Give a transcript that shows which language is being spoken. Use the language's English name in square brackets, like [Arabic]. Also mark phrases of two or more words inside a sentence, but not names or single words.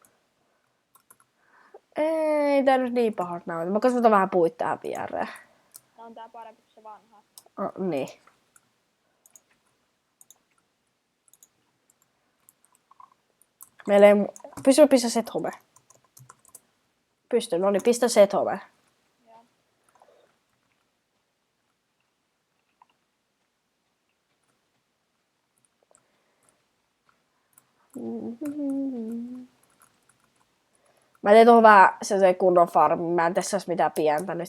[Finnish] Ei tää nyt niin pahalta näytä. Mä kasvatan vähän puita tähän viereen. Tää on tää parempi kuin se vanha. Niin. Meillä ei... Pysty pistää [English] set home. [Finnish] Pystyn, no niin, pistä [English] set home. [Finnish] Joo. Mä teen tuohon vähän se kunnon farmi. Mä en tässä mitään pientä nyt.